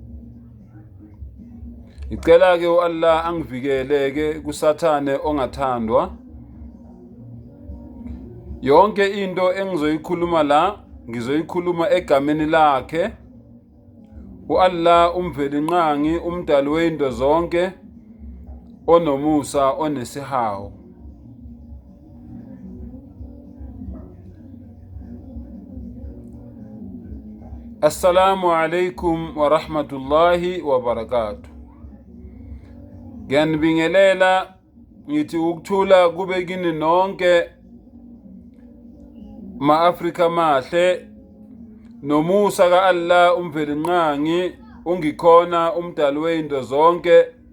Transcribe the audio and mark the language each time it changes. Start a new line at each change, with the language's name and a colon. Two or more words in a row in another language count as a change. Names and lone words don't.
Zulu: Ngicela ke Allah angivikeleke kusathane ongathandwa. Yonke into engizoyikhuluma la ngizoyikhuluma egameni lakhe, Allah umveli nqangi, umdali weinto zonke, onomusa, onesihawu.
Arabic: السلام عليكم ورحمة الله وبركاته.
Zulu: Ngiyanibingelela ngithi ukuthula kube kini nonke ma-Afrika mahle, nomusa ka Allah umveli nqangi, ungikhona umdali weinto zonke,